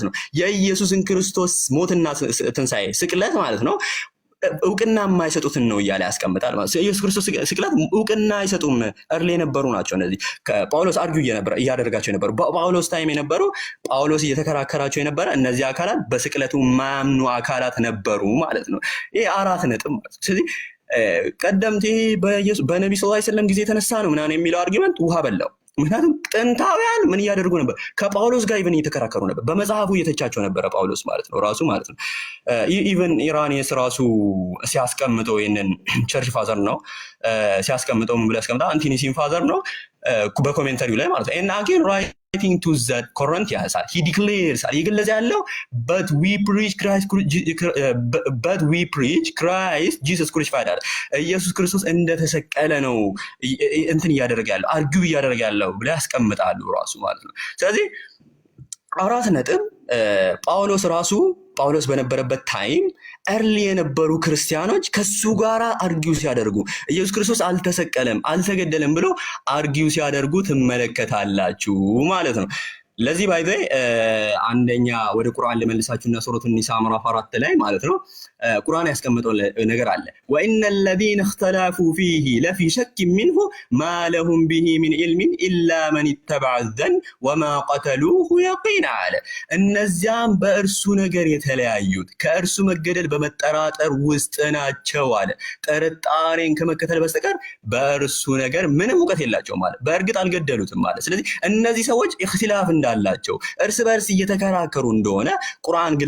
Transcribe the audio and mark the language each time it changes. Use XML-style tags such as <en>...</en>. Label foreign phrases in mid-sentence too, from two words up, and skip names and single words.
<am>ነው የኢየሱስን ክርስቶስ ሞትና ትንሣኤ ስቅለት ማለት ነው እውቅና የማይሰጡትን ነው እያለ ያስቀምጣል ማለት ነው። ኢየሱስ ክርስቶስ ስቅለት እውቅና አይሰጡም። እርሊ የነበሩ ናቸው እነዚህ ጳውሎስ አርጊው እያደረጋቸው የነበሩ በጳውሎስ ታይም የነበሩ ጳውሎስ እየተከራከራቸው የነበረ እነዚህ አካላት በስቅለቱ የማያምኑ አካላት ነበሩ ማለት ነው። ይሄ 4 ነጥብ ማለት ነው። ስለዚህ ቀደምት በነቢ</am> <ar>صلى الله عليه وسلم</ar> <am>ጊዜ የተነሳ ነው ምናምን የሚለው አርጊመንት ውሃ በላው። ምክንያቱም ጥንታውያን ምን እያደርጉ ነበር? ከጳውሎስ ጋር ኢቨን እየተከራከሩ ነበር። በመጽሐፉ እየተቻቸው ነበረ ጳውሎስ ማለት ነው ራሱ ማለት ነው። ኢቨን ኢራኒስ ራሱ ሲያስቀምጠው ይህንን</am> <en>church father</en> <am>ነው ሲያስቀምጠው ምን ብሎ ያስቀምጣል?</am> <en>ante-Nicene father</en> <am>ነው በኮሜንተሪው ላይ ማለት ነው። እና አጌን</am> <en>writing to the Corinthians he declares</en> <am>ይገለጽ ያለው</am> <en>but we preach Christ Jesus crucified</en> <am>አለ። ኢየሱስ ክርስቶስ እንደተሰቀለ ነው እንትን እያደረገ ያለው አርጊው እያደረገ ያለው ብለ ያስቀምጣሉ ራሱ ማለት ነው። ስለዚህ 4 ነጥብ ጳውሎስ በነበረበት ታይም እርሊ የነበሩ ክርስቲያኖች ከሱ ጋር አርጊው ሲያደርጉ ኢየሱስ ክርስቶስ አልተሰቀለም አልተገደለም ብሎ አርጊው ሲያደርጉ ትመለከታላችሁ ማለት ነው። ለዚህ ባይዘ አንደኛ ወደ ቁርአን ልመልሳችሁና ሱረቱ ኒሳ ምዕራፍ 4 ላይ ማለት ነው ቁርአን ያስቀመጠው ነገር አለ።</am> <ar>وإن الذين اختلفوا فيه لفي شك منه ما لهم به من علم الا من اتبع الظن وما قتلوه يقينا</ar> <am>አለ። እነዚያም በእርሱ ነገር የተለያዩት ከእርሱ መገደል በመጠራጠር ውስጥ ናቸው አለ። ጥርጣሬን ከመከተል በስተቀር በእርሱ ነገር ምንም እውቀት የላቸውም አለ። በእርግጥ አልገደሉትም አለ። ስለዚህ እነዚህ ሰዎች ኢኽቲላፍ እንዳላቸው እርስ በርስ እየተከራከሩ እንደሆነ ቁርአን ግልጽ</am>